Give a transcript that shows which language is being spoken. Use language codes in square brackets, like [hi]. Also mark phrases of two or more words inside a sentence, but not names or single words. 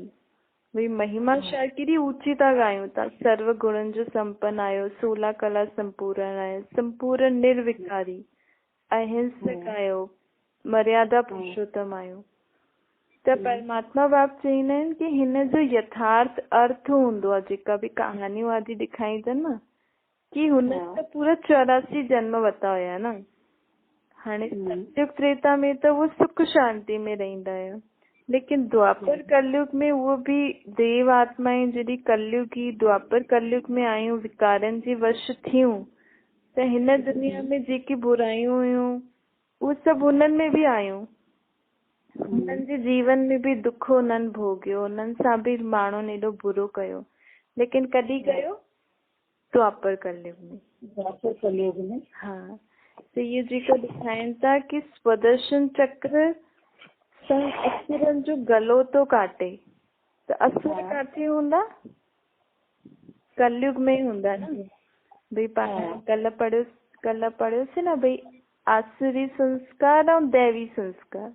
[sd] भई महिमा छा केॾी ऊची था ॻायूं था, सर्व गुणनि जो संपन्न आहियो, 16 कला संपूर्ण आहियो, संपूर्ण निर्विकारी, अहिंसक आहियो, मर्यादा पुरुषोत्तम आहियो। त परमात्मा बाप चवंदा आहिनि कि हिन जो यथार्थ अर्थ हूंदो आहे, जेका बि कहानियूं आदि ॾेखारींदा न, कि हुन त पूरा 84 जन्म वरिता हुया न। हाणे सतयुग त्रेता में त वो सुख शांति में रहंदा हुया, लेकिन द्वापर कलयुग में वो भी देव आत्माएं जॾहिं कलयुगी द्वापर कलयुग में आयूं, विकारनि जी वश थियूं, त हिन दुनिया में जेकी बुराइयूं हुयूं उहे सभु हुननि में बि आयूं। हुननि जे जीवन में बि दुख हुननि भोगियो, हुननि सां बि माण्हुनि एॾो बुरो कयो, लेकिन कॾहिं कयो? द्वापर कलयुग में। हाँ, [hi] तो ये [sd] जेको ॾेखारीनि था कि स्वदर्शन चक्र सां असुरनि जो गलो थो काटे। त असुर काथे हूंदा? कलयुग में हूंदा न। भई पाण कल्ह पढ़ियोसीं न, भई आसुरी संस्कार ऐं दैवी संस्कार।